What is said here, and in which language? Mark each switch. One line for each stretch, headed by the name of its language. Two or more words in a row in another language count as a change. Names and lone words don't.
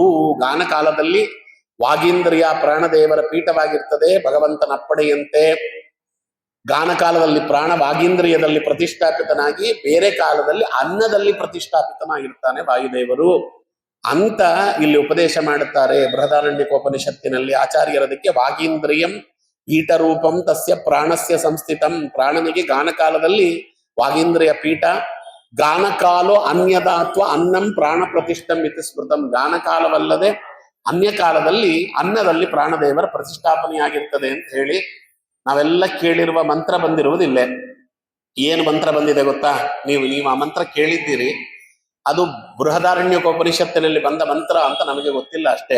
Kannada: ಗಾನ ಕಾಲದಲ್ಲಿ ವಾಗೀಂದ್ರಿಯ ಪ್ರಾಣದೇವರ ಪೀಠವಾಗಿರ್ತದೆ, ಭಗವಂತನ ಅಪ್ಪಣೆಯಂತೆ ಗಾನ ಕಾಲದಲ್ಲಿ ಪ್ರಾಣ ವಾಗೀಂದ್ರಿಯದಲ್ಲಿ ಪ್ರತಿಷ್ಠಾಪಿತನಾಗಿ ಬೇರೆ ಕಾಲದಲ್ಲಿ ಅನ್ನದಲ್ಲಿ ಪ್ರತಿಷ್ಠಾಪಿತನಾಗಿರ್ತಾನೆ ವಾಯುದೇವರು ಅಂತ ಇಲ್ಲಿ ಉಪದೇಶ ಮಾಡುತ್ತಾರೆ ಬೃಹದಾರಣ್ಯಕೋಪನಿಷತ್ತಿನಲ್ಲಿ ಆಚಾರ್ಯರದಕ್ಕೆ.
Sanskrit: ವಾಗೀಂದ್ರಿಯಂ ಈಟರೂಪಂ ತಸ್ಯ ಪ್ರಾಣಸ್ಯ ಸಂಸ್ಥಿತಂ.
Kannada: ಪ್ರಾಣನಿಗೆ ಗಾನ ಕಾಲದಲ್ಲಿ ವಾಗೀಂದ್ರಿಯ ಪೀಠ.
Sanskrit: ಗಾನಕಾಲೋ ಅನ್ಯದಾತ್ವ ಅನ್ನಂ ಪ್ರಾಣ ಪ್ರತಿಷ್ಠಂ ಇತಿ ಸ್ಮೃತಂ.
Kannada: ಗಾನಕಾಲವಲ್ಲದೆ ಅನ್ಯ ಕಾಲದಲ್ಲಿ ಅನ್ನದಲ್ಲಿ ಪ್ರಾಣದೇವರ ಪ್ರತಿಷ್ಠಾಪನೆಯಾಗಿರ್ತದೆ ಅಂತ ಹೇಳಿ ನಾವೆಲ್ಲ ಕೇಳಿರುವ ಮಂತ್ರ ಬಂದಿರುವುದಿಲ್ಲೇ. ಏನು ಮಂತ್ರ ಬಂದಿದೆ ಗೊತ್ತಾ? ನೀವು ಆ ಮಂತ್ರ ಕೇಳಿದ್ದೀರಿ, ಅದು ಬೃಹದಾರಣ್ಯಕೋಪನಿಷತ್ತಿನಲ್ಲಿ ಬಂದ ಮಂತ್ರ ಅಂತ ನಮಗೆ ಗೊತ್ತಿಲ್ಲ ಅಷ್ಟೇ.